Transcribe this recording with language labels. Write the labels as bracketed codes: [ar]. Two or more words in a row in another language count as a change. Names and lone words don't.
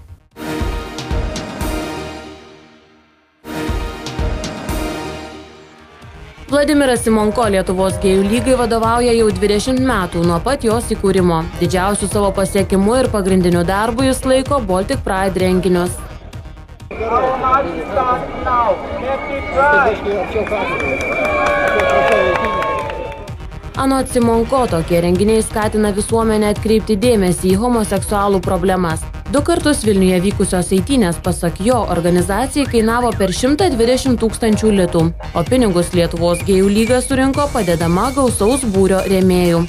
[lt] Vladimiras Simonko Lietuvos gėjų lygai vadovauja jau 20 metų nuo pat jos įkūrimo. Didžiausiu savo pasiekimu ir pagrindiniu darbu jis laiko Baltic Pride renginius. [en] Our march starts now. Happy Pride! [lt] Anot Simonko, tokie renginiai skatina visuomenę atkreipti dėmesį į homoseksualų problemas. 2 kartus Vilniuje vykusios eitynės, pasak jo, organizacijai kainavo per 120 000 litų, o pinigus Lietuvos gėjų lyga surinko padedama gausaus būrio rėmėjų.